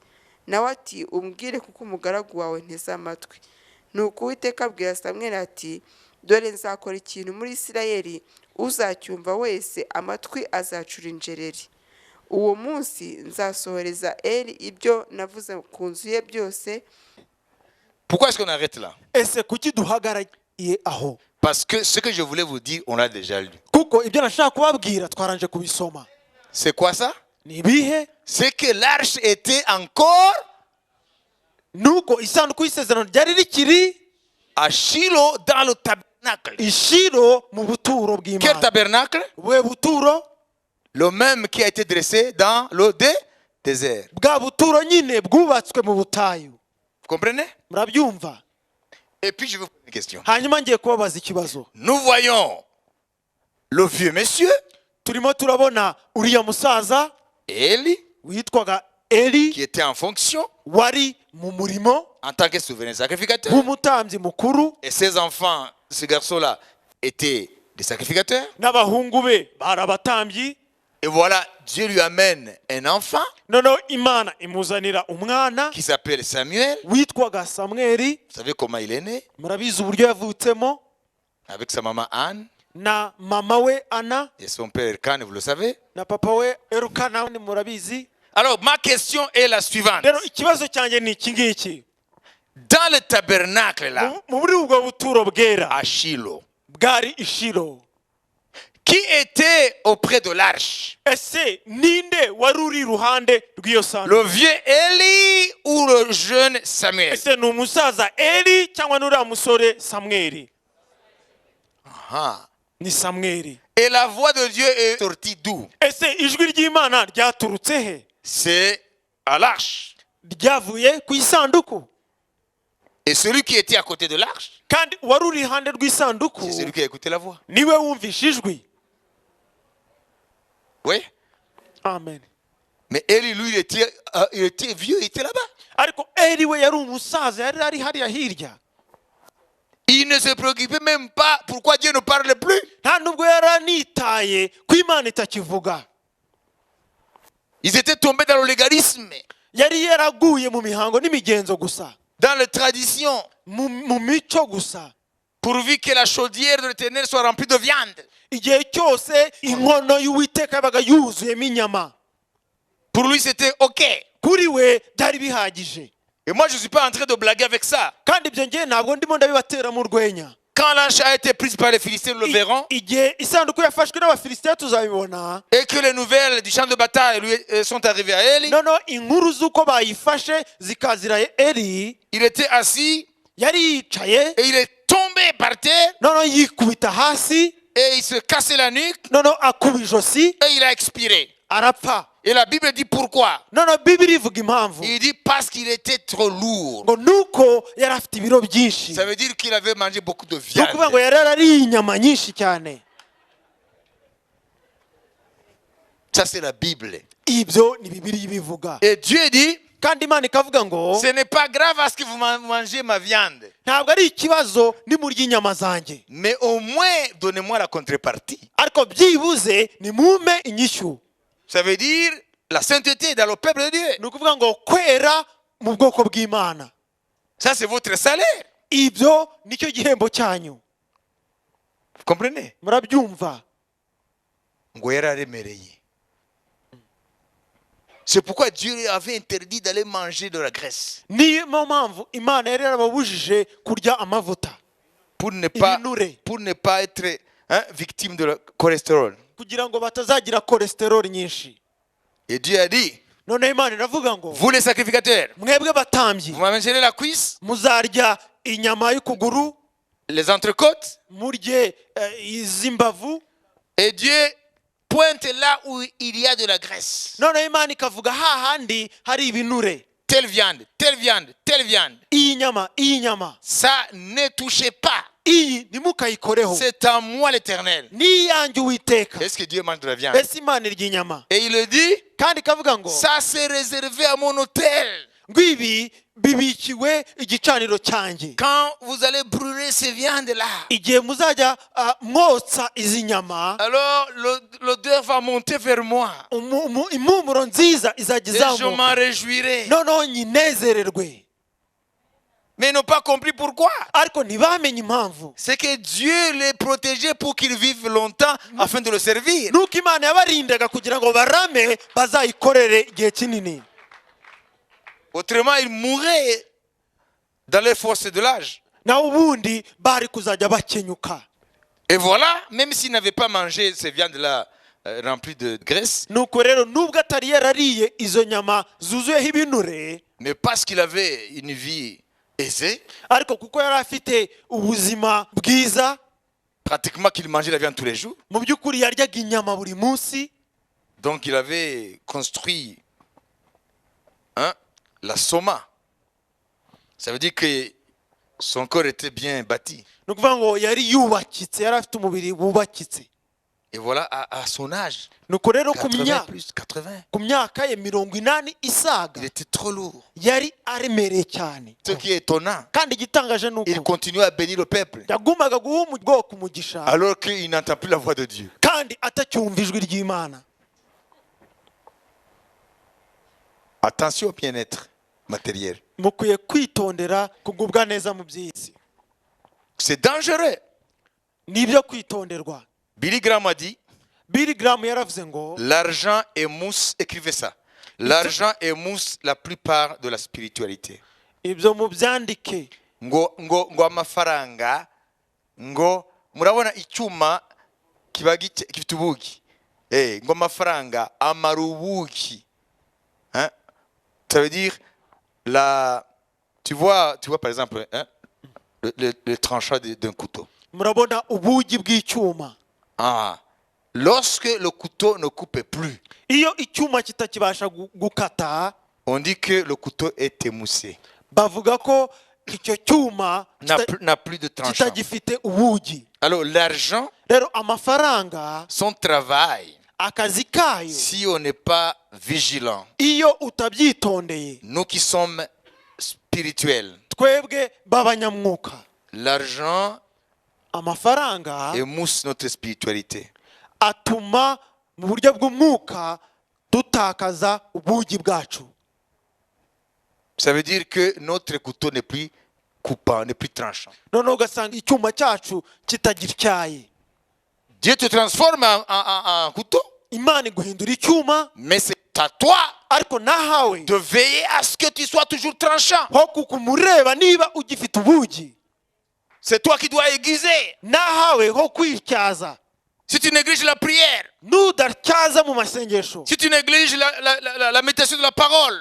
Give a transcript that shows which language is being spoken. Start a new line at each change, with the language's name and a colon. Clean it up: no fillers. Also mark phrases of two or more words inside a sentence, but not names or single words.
Kinyarwanda: Nawe ati umbwire kuko umugaragu wawe nteze amatwi. Nuko Uwiteka abwira Samweli ati dore nzakora ikintu muri Isirayeli, uzacyumva wese amatwi azacura injereri. uwo munsi nzasohoreza Eli ibyo navuze ku nzu ye byose.
French: Pourquoi est-ce qu'on arrête là?
Kinyarwanda: ese kuki duhagaraye aho?
French: Parce que ce que je voulais vous dire, on l'a déjà lu.
Kinyarwanda: kuko ibyo nashaka kubabwira twaranje kubisoma.
French: C'est quoi ça?
Kinyarwanda: Ni ibihe?
French: C'est que l'arche était encore
Kinyarwanda: nuko isanduku y'isezerano ryari rikiri
French: à Shiloh dans le tabernacle.
Kinyarwanda: ishiro mu buturo
French: Quel
Kinyarwanda: bw'Imana.
French: tabernacle?
Kinyarwanda: bwe buturo
French: Le même qui a été dressé dans le désert.
Kinyarwanda: bwa buturo nyine bwubatswe mu butayu.
French: Vous comprenez?
Kinyarwanda: murabyumva?
French: Et puis je vais vous poser une question.
Kinyarwanda: hanyuma ngiye kubabaza ikibazo.
French: Nous voyons le vieux monsieur,
Kinyarwanda: turimo turabona uriya musaza Eli, witwaga Eli
French: qui était en fonction
Kinyarwanda: wari mu murimo
French: en tant que souverain sacrificateur.
Kinyarwanda: nk'umutambyi mukuru,
French: Et ses enfants, ce garçon-là, étaient des sacrificateurs.
Kinyarwanda: n'abahungu be bari abatambyi.
French: Et voilà, Dieu lui amène un enfant
Kinyarwanda: noneho imana imuzanira umwana
French: qui s'appelle Samuel.
Kinyarwanda: witwaga Samweli.
French: Vous savez comment il est né?
Kinyarwanda: murabizi uburyo yavutsemo
French: Avec sa maman Anne
Kinyarwanda: na mama we Ana
French: et son père Elkan, vous le savez.
Kinyarwanda: na papa we Elukana, ni murabizi.
French: Alors, ma question est la suivante.
Kinyarwanda: rero ikibazo cyanjye ni iki ngiki:
French: Dans le tabernacle, là,
Kinyarwanda: muri ubwo buturo bwera
French: à Shiloh,
Kinyarwanda: bwari ishiro,
French: qui était auprès de l'arche?
Kinyarwanda: ese ninde wari uri iruhande rw'iyo sanduku?
French: Le vieux Eli ou le jeune Samuel?
Kinyarwanda: ese ni umusaza Eli cyangwa n'uriya musore Samweli? Ah. ni Samweli.
French: Et la voix de Dieu est sortie d'où?
Kinyarwanda: ese ijwi ry'Imana ryaturutse he?
French: C'est à l'arche.
Kinyarwanda: ryavuye ku isanduku.
French: Et celui qui était à côté de l'arche,
Kinyarwanda: kandi wari uri iruhande rw'isanduku
French: c'est celui qui a écouté la voix.
Kinyarwanda: niwe wumvishe ijwi.
French: Oui.
Kinyarwanda: amen.
French: Mais Eli, lui, il était vieux, il était là-bas.
Kinyarwanda: ariko Eli we yari umusaza, yari ari hariya hirya.
French: Il ne se préoccupait même pas pourquoi Dieu ne parle plus.
Kinyarwanda: nta nubwo yari anitaye ko Imana itakivuga.
French: Ils étaient tombés dans le légalisme,
Kinyarwanda: yari yaraguye mu mihango n'imigenzo gusa,
French: dans les traditions,
Kinyarwanda: mu mico gusa.
French: pourvu que la chaudière de l'Éternel soit remplie de viande.
Kinyarwanda: igihe cyose inkono y'Uwiteka yabaga yuzuyemo inyama,
French: Pour lui, c'était OK.
Kinyarwanda: kuri we byari bihagije.
French: Et moi, je ne suis pas en train de blaguer avec ça.
Kinyarwanda: kandi ibyo ngiye ntabwo ndimo ndabibatera mu rwenya.
French: Quand l'arche a été prise par les Philistins, nous le verrons,
Kinyarwanda: igihe isanduku yafashwe n'abafilisitiya tuzabibona.
French: et que les nouvelles du champ de bataille lui sont arrivées à Eli,
Kinyarwanda: noneho inkuru z'uko bayifashe zikazira Eli,
French: il était assis
Kinyarwanda: yari yicaye,
French: et il est tombé par terre
Kinyarwanda: noneho yikubita hasi,
French: et il se cassait la nuque
Kinyarwanda: noneho akuba ijosi,
French: et il a expiré.
Kinyarwanda: arapfa.
French: Et la Bible dit pourquoi?
Kinyarwanda: noneho Bibiri ivuga impamvu
French: Il dit parce qu'il était trop lourd.
Kinyarwanda: ngo nuko yari afite ibiro byinshi.
French: Ça veut dire qu'il avait mangé beaucoup de
Kinyarwanda: ni ukuvuga ngo
French: viande.
Kinyarwanda: yari yarariye inyama nyinshi cyane.
French: Ça, c'est la Bible.
Kinyarwanda: ibyo ni Bibiri ibivuga.
French: Et Dieu dit,
Kinyarwanda: kandi Imana ikavuga ngo
French: ce n'est pas grave à ce que vous mangez ma viande,
Kinyarwanda: ntabwo ari ikibazo nimurya inyama zanjye,
French: mais au moins donnez-moi la contrepartie.
Kinyarwanda: ariko byibuze nimumpe inyishyu.
French: Ça veut dire la sainteté dans le peuple de Dieu.
Kinyarwanda: ni ukuvuga ngo kwera mu bwoko bw'Imana.
French: Ça, c'est votre salaire.
Kinyarwanda: ibyo nicyo gihembo cyanyu.
French: Vous comprenez?
Kinyarwanda: murabyumva? Ngo yararemereye.
French: C'est pourquoi Dieu avait interdit d'aller manger de la graisse.
Kinyarwanda: niyo mpamvu Imana yari yarababujije kurya amavuta,
French: Pour ne pas être victime de la cholestérol.
Kinyarwanda: kugira ngo batazagira cholesterol nyinshi.
French: Et Dieu a dit,
Kinyarwanda: noneho Imana iravuga ngo
French: vous les sacrificateurs,
Kinyarwanda: mwebwe batambyi
French: vous mangerez la cuisse,
Kinyarwanda: muzarya inyama y'ukuguru,
French: les entrecôtes,
Kinyarwanda: murye iz'imbavu.
French: et Dieu pointe là où il y a de la graisse.
Kinyarwanda: noneho Imana ikavuga hahandi hari ibinure.
French: Telle viande, telle viande, telle viande.
Kinyarwanda: iyi nyama
French: Ça, ne touchez pas.
Kinyarwanda: iyi ntimukayikoreho,
French: C'est à moi l'Éternel.
Kinyarwanda: ni iyanjye Uwiteka.
French: Est-ce que Dieu mange de la viande?
Kinyarwanda: ese Imana irya inyama?
French: Et il le dit,
Kinyarwanda: kandi ikavuga ngo
French: ça c'est réservé à mon autel.
Kinyarwanda: ngo ibi bibikiwe igicaniro cyanjye.
French: Quand vous allez brûler ces viandes-là,
Kinyarwanda: igihe muzajya mwotsa izi nyama,
French: alors l'odeur va monter vers moi.
Kinyarwanda: impumuro nziza izajya
French: Et je m'en
Kinyarwanda: izamuka,
French: réjouirai.
Kinyarwanda: noneho nyinezererwe.
French: Mais ils n'ont pas compris pourquoi.
Kinyarwanda: ariko ntibamenye impamvu.
French: C'est que Dieu les protégeait pour qu'ils vivent longtemps afin de le servir.
Kinyarwanda: nuko imana yabarindaga kugira ngo barame bazayikorere igihe kinini.
French: Autrement, ils mourraient dans les forces de l'âge.
Kinyarwanda: naho ubundi bari kuzajya bakenyuka.
French: Et voilà, même s'ils n'avaient pas mangé ces viandes-là remplies de graisse,
Kinyarwanda: nuko rero nubwo atari yarariye izo nyama zuzuyeho ibinure,
French: mais parce qu'il avait une vie aisée,
Kinyarwanda: ariko kuko yari afite ubuzima bwiza,
French: pratiquement qu'il mangeait la viande tous les jours,
Kinyarwanda: mu by'ukuri yaryaga inyama buri munsi,
French: donc il avait construit la soma. Ça veut dire que son corps était bien bâti.
Kinyarwanda: ni ukuvuga ngo yari yubakitse, yari afite umubiri wubakitse.
French: Et voilà, à son âge,
Kinyarwanda: nuko rero 80 plus 80, ku myaka ye 80 isaga
French: il était trop lourd.
Kinyarwanda: yari aremereye cyane.
French: Ce qui est étonnant,
Kinyarwanda: kandi igitangaje ni
French: il
Kinyarwanda: uko
French: continuait à bénir le peuple
Kinyarwanda: yagumaga guha ubwoko umugisha
French: alors qu'il n'entend plus la voix de Dieu.
Kinyarwanda: kandi atacyumva ijwi ry'Imana.
French: Attention au bien-être matériel.
Kinyarwanda: mukwiye kwitondera kugubwa neza mu by'isi.
French: C'est dangereux.
Kinyarwanda: ni ibyo kwitonderwa.
French: Billy Graham a dit,
Kinyarwanda: Billy Graham yaravuze ngo
French: l'argent émousse, écrivez ça, l'argent émousse la plupart de la spiritualité.
Kinyarwanda: ibyo mu byandike. ngo amafaranga, ngo murabona icyuma kiba gifite ubugi, ngo amafaranga amara ubugi. Hein?
French: Ça veut dire tu vois par exemple le tranchant d'un couteau.
Kinyarwanda: murabona ubugi bw'icyuma.
French: Lorsque le couteau ne coupe plus,
Kinyarwanda: iyo icyuma kitakibasha gukata,
French: on dit que le couteau est émoussé,
Kinyarwanda: bavuga ko icyo cyuma
French: n'a plus de tranchant.
Kinyarwanda: kitagifite ubugi.
French: Alors l'argent,
Kinyarwanda: rero amafaranga,
French: son travail,
Kinyarwanda: akazi kayo,
French: si on n'est pas vigilant,
Kinyarwanda: iyo utabyitondeye,
French: nous qui sommes spirituels,
Kinyarwanda: twebwe b'abanyamwuka,
French: l'argent
Kinyarwanda: amafaranga
French: émousse notre spiritualité.
Kinyarwanda: atuma mu buryo bw'umwuka dutakaza ubugi bwacu.
French: Ça veut dire que notre couteau n'est plus coupant, n'est plus tranchant.
Kinyarwanda: noneho ugasanga icyuma cyacu kitagityaye.
French: Dieu te transforme en couteau,
Kinyarwanda: Imana iguhindura icyuma,
French: mais c'est à toi
Kinyarwanda: ariko nahawe
French: de veiller à ce que tu sois toujours tranchant.
Kinyarwanda: ho kukumureba niba ugifite ubugi.
French: C'est toi qui dois aiguiser.
Kinyarwanda: nahawe ho kwityaza.
French: Si tu négliges la prière,
Kinyarwanda: nudatyaza mu masengesho,
French: si tu négliges la méditation de la parole,